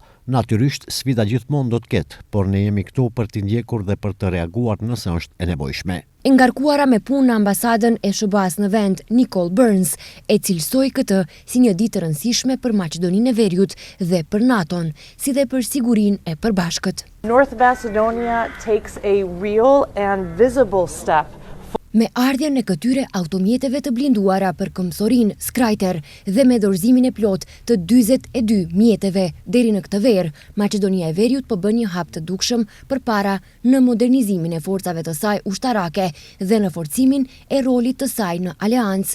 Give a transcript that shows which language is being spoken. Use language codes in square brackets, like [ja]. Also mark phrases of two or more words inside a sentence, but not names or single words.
[sq] Natyrisht, sfida gjithmonë do të ketë, por ne jemi këtu për t'i ndjekur dhe për të reaguar nëse është e nevojshme. E ngarkuara me punë në ambasadën e SBA-s në vend, Nicole Burns e cilësoi këtë si një ditë të rëndësishme për Maqedoninë e Veriut dhe për NATO-n, si dhe për sigurinë e përbashkët. [en] North Macedonia takes a real and visible step. [sq] Me ardhjen e këtyre automjeteve të blinduara për këmbësorin Skrajter dhe me dorëzimin e plot të 42 mjeteve deri në këtë verë, Maqedonia e Veriut po bën një hap të dukshëm përpara në modernizimin e forcave të saj ushtarake dhe në forcimin e rolit të saj në aleancë.